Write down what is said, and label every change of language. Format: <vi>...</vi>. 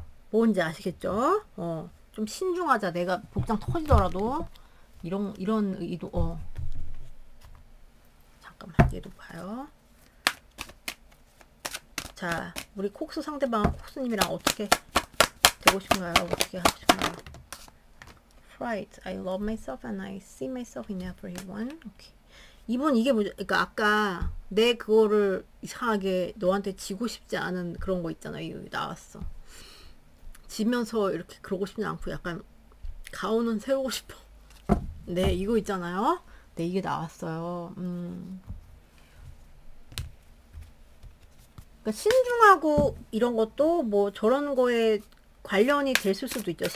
<ko>뭔지 아시겠죠? 좀 신중하자. 내가 복장 터지더라도 이런 의도. 잠깐만, 얘도 봐요. 자, 우리 콕스 상대방, 콕스님이랑 어떻게 되고 싶은가요? 어떻게 하고 싶은가요? Right.</ko> <en>I love myself and I see myself in everyone.</en> <ko>오케이. 이분 이게 뭐죠? 그러니까 아까 내 그거를 이상하게 너한테 지고 싶지 않은 그런 거 있잖아요. 여기 나왔어. 지면서 이렇게 그러고 싶지 않고 약간 가오는 세우고 싶어. 네, 이거 있잖아요. 네, 이게 나왔어요. 그러니까 신중하고 이런 것도 뭐 저런 거에 관련이 됐을 수도 있죠.</ko>